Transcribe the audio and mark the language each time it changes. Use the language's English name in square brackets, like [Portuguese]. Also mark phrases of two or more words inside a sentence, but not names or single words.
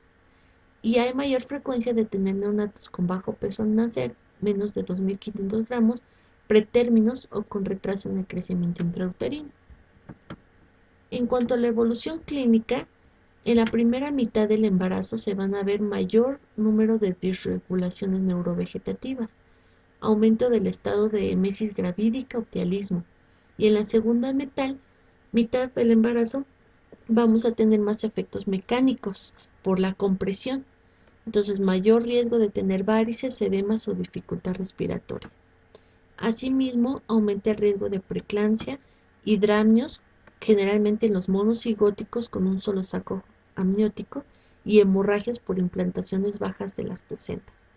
[Spanish] Y hay mayor frecuencia de tener neonatos con bajo peso al nacer, menos de 2.500 gramos, pretérminos o con retraso en el crecimiento intrauterino. En cuanto a la evolución clínica, en la primera mitad del embarazo se van a ver mayor número de disregulaciones neurovegetativas, aumento del estado de emesis gravídica o tialismo. Y en la segunda mitad del embarazo vamos a tener más efectos mecánicos por la compresión. Entonces, mayor riesgo de tener varices, edemas o dificultad respiratoria. Asimismo, aumenta el riesgo de preeclampsia y dramnios, generalmente en los monocigóticos con un solo saco amniótico, y hemorragias por implantaciones bajas de las placentas.